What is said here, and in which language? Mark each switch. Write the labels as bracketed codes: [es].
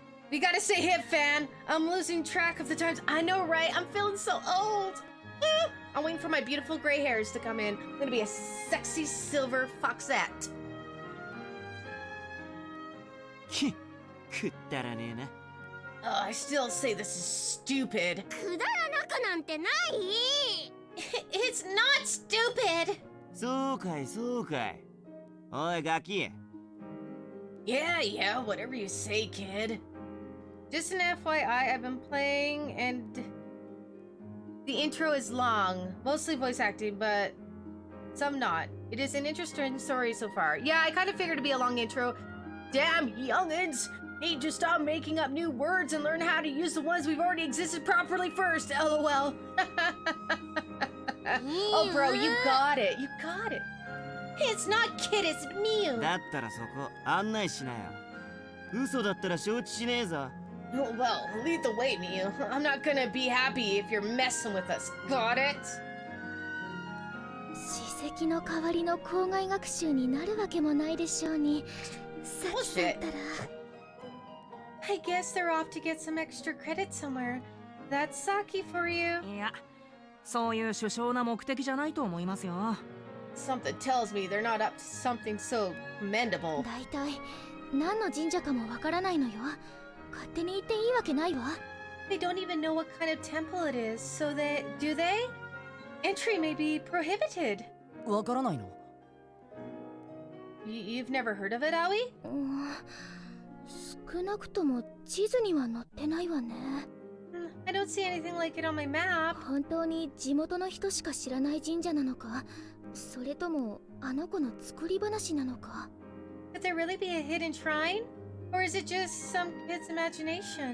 [en] We gotta stay hip, fan. I'm losing track of the times. I know, right? I'm feeling so old. I'm waiting for my beautiful gray hairs to come in. I'm gonna be a sexy silver foxette. [ja] くったらねえな。 [en] I still say this is stupid. [ja] くだらなくなんてない。 [en] It's not stupid. [ja] そうかいそうかい。おいガキ。 [en] Yeah, whatever you say, kid. Just an FYI, I've been playing and the intro is long, mostly voice acting, but some not. It is an interesting story so far. Yeah, I kind of figured it'd be a long intro. Damn youngins! Need to stop making up new words and learn how to use the ones we've already existed properly first. LOL. Oh, bro, you got it. You got it. It's not kid, it's Mew. [ja] だったらそこ案内しなよ。嘘だったら承知しねえぞ。 [en] Well, lead the way, Mew. I'm not gonna be happy if you're messing with us. Got it? [ja] 史跡の代わりの校外学習になるわけもないでしょうに。さっきだったら。 [en] I guess they're off to get some extra credit somewhere. That's Saki for you. [ja] いや、そういう殊勝な目的じゃないと思いますよ。 [en] Something tells me they're not up to something so commendable. [ja] だいたい何の神社かもわからないのよ。勝手に言っていいわけないわ。 [en] They don't even know what kind of temple it is, so do they? Entry may be prohibited. [ja] わからないの？ [en] You've never heard of it, Aoi? [ja] 少なくとも地図には載ってないわね。 [en] I don't see anything like it on my map. [ja] 本当に地元の人しか知らない神社なのか、それともあの子の作り話なのか。 [en] Could there really be a hidden shrine? Or is it just some kid's imagination?